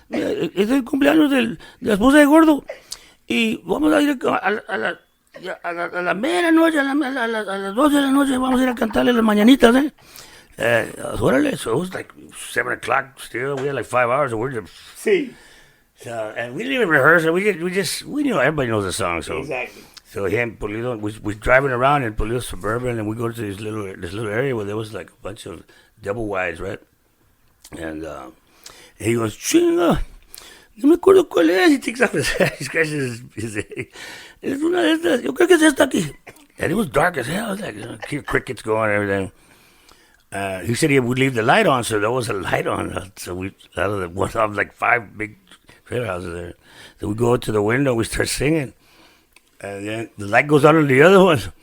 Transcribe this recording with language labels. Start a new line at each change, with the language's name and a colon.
Spanish: Es el cumpleaños de la esposa de Gordo. Y vamos a ir a la medianoche, a las 12 de la noche, vamos a ir a cantarle las mañanitas, órale.
English: So it was like 7 o'clock still. We had like 5 hours, and we're just...
Spanish: Sí.
English: So, and we didn't even rehearse it. We knew everybody knows the song. So Exactly. So he and Pulido, we're driving around in Pulido Suburban, and we go to this little area where there was like a bunch of double wides, right? And he goes,
Spanish: chinga, no me acuerdo cuál es.
English: He takes off his hat, he scratches his head.
Spanish: Es una de estas, yo creo que es esta aquí.
English: And it was dark as hell. It was like, hear crickets going and everything. He said he would leave the light on, so there was a light on. So we, out of the one of like 5 big trailer houses there. So we go to the window, we start singing. And then the light goes on the other one.